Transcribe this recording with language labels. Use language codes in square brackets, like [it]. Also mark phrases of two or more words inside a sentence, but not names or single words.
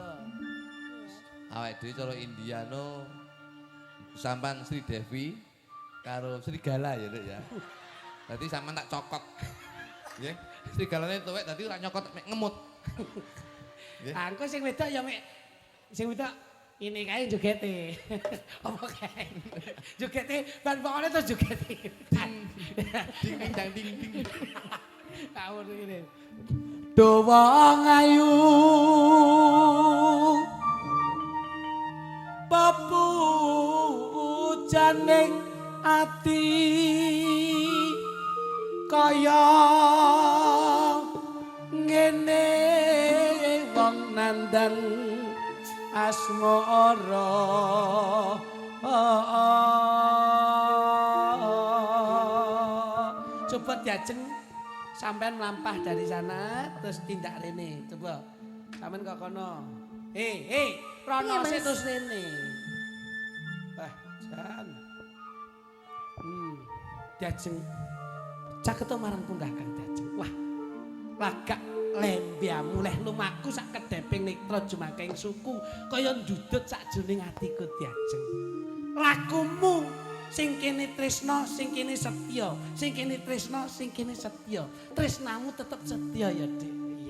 [jv] awake dhewe cara Indiano sampan Sri Devi karo Serigala ya, Dek ya. Dadi sampean tak cokot. Nggih. Serigalane tuwek dadi ora nyokot mek ngemut. Nggih. Angko sing wedok ya mek sing wedok ini kae jogete. Apa kae? Jogete ban pokoknya terus jogete. Ding ding dang ding ding. Kawur ini. Dawa ngayu pepujaning ati kaya ngene wong nandan asmara coba diajeng sampean melampah [id] dari sana [jv] terus tindak rene coba sampean kok kono rono Iya, Mas. terus rene wah jan diajeng caketo marang punggakan diajeng wah lagak lembiamu leh lumaku sak kedeping nitra jumaking suku kaya ndudut sakjroning atiku diajeng lakumu sing kene tresna sing kene setya sing kene tresna sing kene setya tresnamu tetep setya ya Dik iya